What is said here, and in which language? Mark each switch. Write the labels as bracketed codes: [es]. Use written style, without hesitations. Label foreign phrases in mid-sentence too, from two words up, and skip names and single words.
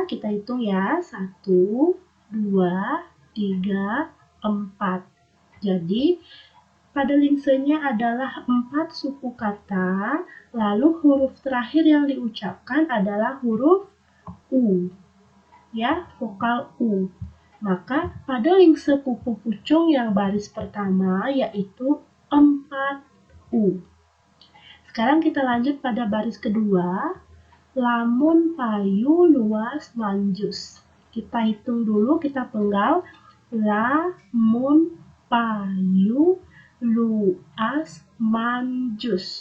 [id] Kita hitung ya. 1, 2, 3, 4. Jadi, pade lingsenya adalah 4 suku kata, lalu huruf terakhir yang diucapkan adalah huruf U. Ya, vokal U. Maka pade lingse pupuh pucung yang baris pertama yaitu 4 U. Sekarang kita lanjut pada baris kedua. [ban] Lamun payu luas manjus. [id] Kita hitung dulu, kita penggal. [ban] Lamun payu luas manjus.